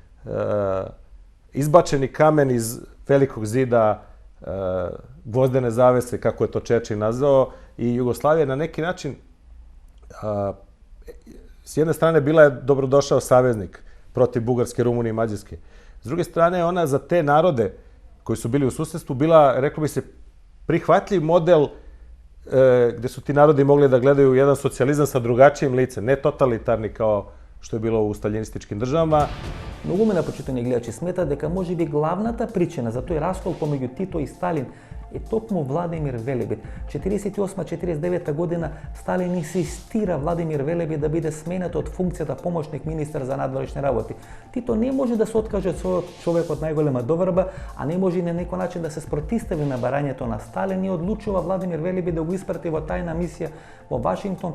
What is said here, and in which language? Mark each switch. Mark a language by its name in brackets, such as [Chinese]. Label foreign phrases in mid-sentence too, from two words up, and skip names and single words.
[Serbian] izbačeni kamen iz velikog zida gvozdene zavese, kako je to Churchill nazvao, i Jugoslavija na neki način s jedne strane bila je dobrodošao saveznik protiv Bugarske, Rumunije i Mađarske. S druge strane, ona za te narode koji su bili u susedstvu bila, reklo bi se, prihvatljiv model gde su ti narodi mogli da gledaju jedan socijalizam sa drugačijim licem, ne totalitarni kao što je bilo u staljinističkim državama. [Macedonian] Многумина почитани гледачи смета дека можеби главната причина за тој раскол помеѓу Тито и Сталин е токму Владимир Велебит. 48-49 година Сталин инсистира Владимир Велебит да биде сменет од функцијата помошник министар за надворешни работи. Тито не може да се откаже од својот човек од најголема доверба, а не може и на некој начин да се спротистави на барањето на Сталин и одлучува Владимир Велебит да го испрати во тајна мисија во Вашингтон.